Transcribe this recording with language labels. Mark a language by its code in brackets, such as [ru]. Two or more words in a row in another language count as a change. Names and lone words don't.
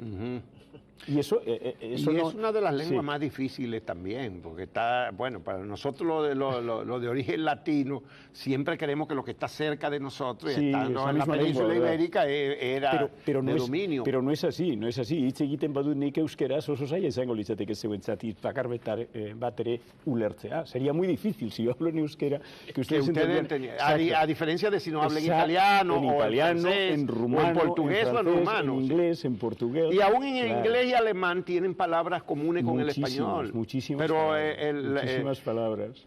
[es] Y eso es una de las lenguas más difíciles también, porque está, bueno, para nosotros lo de origen latino, siempre queremos que lo que está cerca de nosotros, y estando en la península ibérica, era de dominio. Pero no es así, no es así. [eu] Hitz egiten badut nik euskeraz oso zaila izango litzateke zeuentzat bakar bat ere ulertzea. [es] Sería muy difícil si yo hablo en euskera que ustedes entiendan. A diferencia de si no hablan italiano, o francés, en rumano, en portugués, en francés, en inglés, en portugués. Y aún en inglés y alemán tienen palabras comunes con el español. Muchísimas palabras.